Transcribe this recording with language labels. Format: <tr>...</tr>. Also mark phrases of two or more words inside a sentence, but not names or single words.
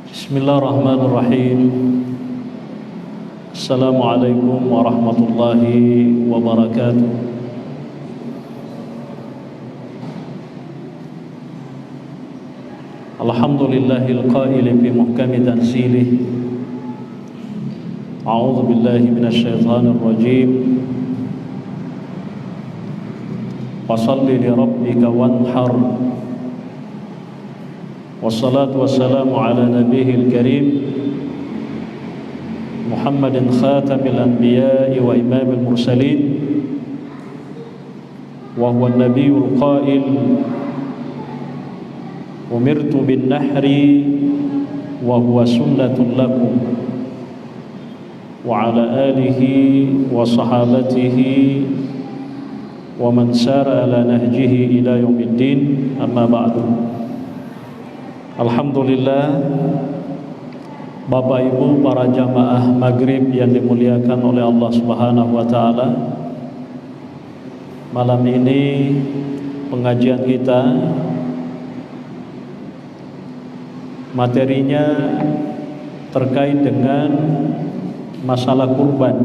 <ar>بسم الله الرحمن الرحيم. السلام عليكم ورحمة الله وبركاته. الحمد لله القائل في محكم تنزيله. أعوذ بالله من الشيطان الرجيم. فصل لربك وانحر. والصلاة والسلام على النبي الكريم محمد خاتم الأنبياء وإمام المرسلين وهو النبي القائل أمرت بالنحر وهو سنة لكم وعلى آله وصحابته ومن سار على نهجه إلى يوم الدين، أما بعد. Alhamdulillah,</ar> <id>Bapak Ibu para jamaah maghrib yang dimuliakan oleh Allah</id> <ar>سبحانه وتعالى,</ar> <id>malam ini pengajian kita materinya terkait dengan masalah kurban.</id>